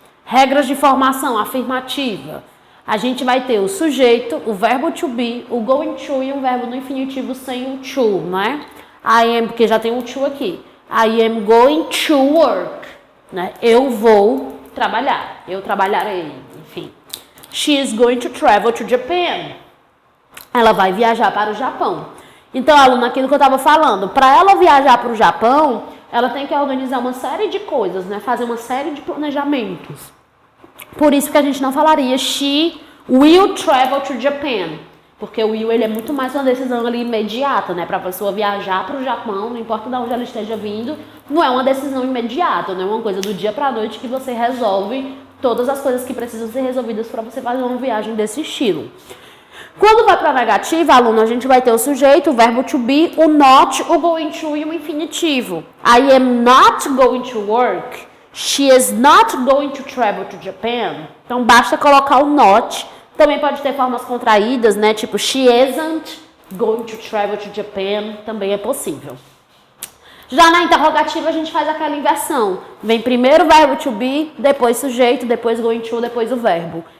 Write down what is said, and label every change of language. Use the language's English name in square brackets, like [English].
[Portuguese] Regras de formação afirmativa. A gente vai ter o sujeito, o verbo to be, o going to e um verbo no infinitivo sem o to, né? [English] I am, [Portuguese] porque já tem o to aqui. [English] I am going to work, né? [Portuguese] Eu vou trabalhar, eu trabalharei, enfim. [English] She is going to travel to Japan. [Portuguese] Ela vai viajar para o Japão. Então, aluno, aquilo que eu estava falando, para ela viajar para o Japão, ela tem que organizar uma série de coisas, né? Fazer uma série de planejamentos. Por isso que a gente não falaria [English] she will travel to Japan. [Portuguese] Porque o will, ele é muito mais uma decisão ali imediata, né? Para a pessoa viajar para o Japão, não importa de onde ela esteja vindo, não é uma decisão imediata, não é uma coisa do dia para a noite que você resolve todas as coisas que precisam ser resolvidas para você fazer uma viagem desse estilo. Quando vai para negativa, aluno, a gente vai ter o sujeito, o verbo to be, o not, o going to e o infinitivo. [English] I am not going to work. She is not going to travel to Japan. [Portuguese] Então, basta colocar o not. Também pode ter formas contraídas, né? [English] Tipo, she isn't going to travel to Japan. [Portuguese] Também é possível. Já na interrogativa, a gente faz aquela inversão. Vem primeiro o verbo to be, depois sujeito, depois going to, depois o verbo.